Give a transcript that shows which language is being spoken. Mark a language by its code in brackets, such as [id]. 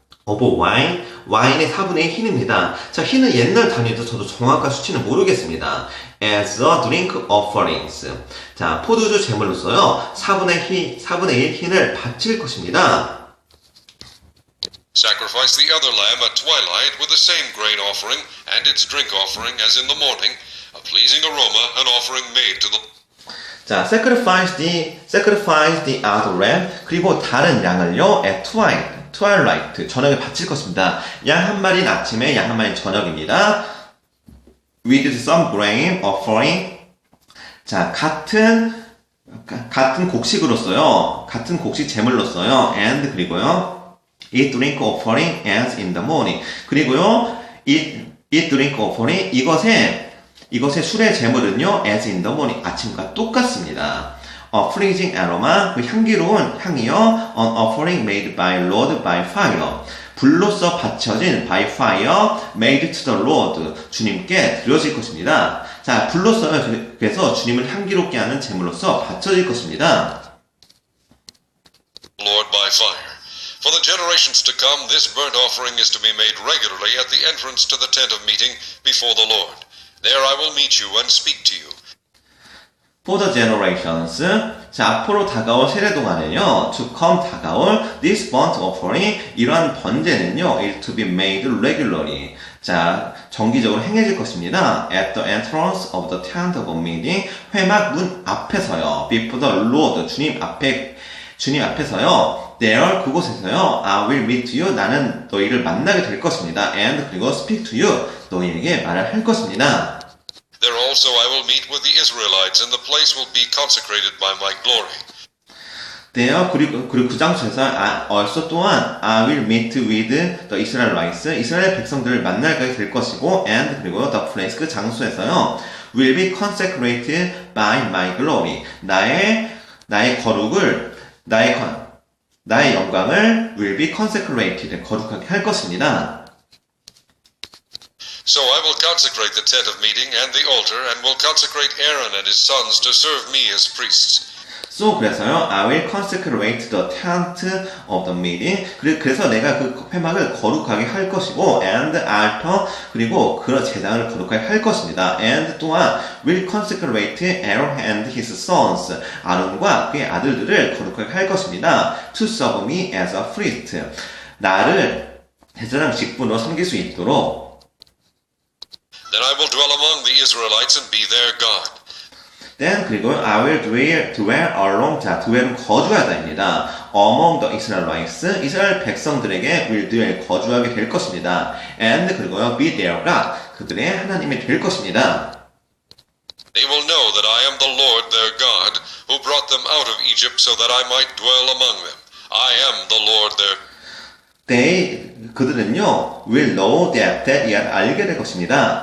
[en] of wine, [ko] 와인의 4분의 1 흰입니다. 자, 흰은 옛날 단위도 저도 정확한 수치는 모르겠습니다. [en] as a drink offerings. [ko] 자, 포도주 제물로서요, 4분의 1 흰을 바칠 것입니다. [en] Sacrifice the other lamb at twilight with the same grain offering and its drink offering as in the morning, a pleasing aroma, an offering made to the [ko] 자, [en] sacrifice the other lamb, [ko] 그리고 다른 양을요, [en] at twilight, [ko] 저녁에 바칠 것입니다. 양 한 마리는 아침에, 양 한 마리는 저녁입니다. [en] with some grain offering. [ko] 자, 같은 곡식으로서요, 같은 곡식 제물로서요, [en] and [ko] 그리고요, [en] eat drink offering as in the morning. [ko] 그리고요, [en] eat drink offering, [ko] 이것의 술의 제물은요, [en] as in the morning, [ko] 아침과 똑같습니다. [en] pleasing aroma, [ko] 그 향기로운 향이요, [en] an offering made by Lord by fire. [ko] 불로써 바쳐진 [en] by fire, made to the Lord, [ko] 주님께 드려질 것입니다. 자, 불로써요, 그래서 주님을 향기롭게 하는 제물로서 바쳐질 것입니다. [en] Lord by fire. For the generations to come, this burnt offering is to be made regularly at the entrance to the tent of meeting before the Lord. There I will meet you and speak to you. For the generations, [ko] 자, 앞으로 다가올 세대 동안에요, [en] to come, [ko] 다가올, [en] this burnt offering, [ko] 이러한 번제는요, [en] is to be made regularly. [ko] 자, 정기적으로 행해질 것입니다. [en] At the entrance of the tent of meeting, [ko] 회막 문 앞에서요, [en] before the Lord, [ko] 주님 앞에서요, [en] there, [ko] 그곳에서요, [en] I will meet you, [ko] 나는 너희를 만나게 될 것입니다. [en] And, [ko] 그리고 [en] speak to you, [ko] 너희에게 말을 할 것입니다. [en] There also I will meet with the Israelites, and the place will be consecrated by my glory. there, [ko] 그리고 그 장소에서 [en] also [ko] 또한 [en] I will meet with the Israelites, [ko] 이스라엘 백성들을 만나게 될 것이고, [en] and [ko] 그리고 [en] the place, [ko] 그 장소에서요, [en] will be consecrated by my glory, [ko] 나의 거룩을, 나의 영광을 [en] will be consecrated, [ko] 거룩하게 할 것입니다. [en] So I will consecrate the tent of meeting and the altar, and will consecrate Aaron and his sons to serve me as priests. So, 그래서요, I will consecrate the tent of the meeting. [ko] 그래서 내가 그 회막을 거룩하게 할 것이고, [en] and altar, [ko] 그리고 그 제단을 거룩하게 할 것입니다. [en] and [ko] 또한 [en] will consecrate Aaron and his sons. [ko] 아론과 그의 아들들을 거룩하게 할 것입니다. [en] To serve me as a priest. [ko] 나를 제사장 직분으로 섬길 수 있도록. [en] Then I will dwell among the Israelites and be their God. Then [ko] 그리고 [en] I will dwell along. [ko] 자, dwell은 거주하다입니다. [en] Among the Israelites, [ko] 이스라엘 백성들에게 [en] will dwell, [ko] 거주하게 될 것입니다. [en] And [ko] 그리고요, [en] be their God, [ko] 그들의 하나님이 될 것입니다. [en] They will know that I am the Lord their God, who brought them out of Egypt so that I might dwell among them. I am the Lord their [ko] 그들은요, [en] will know that [ko] 알게 될 것입니다.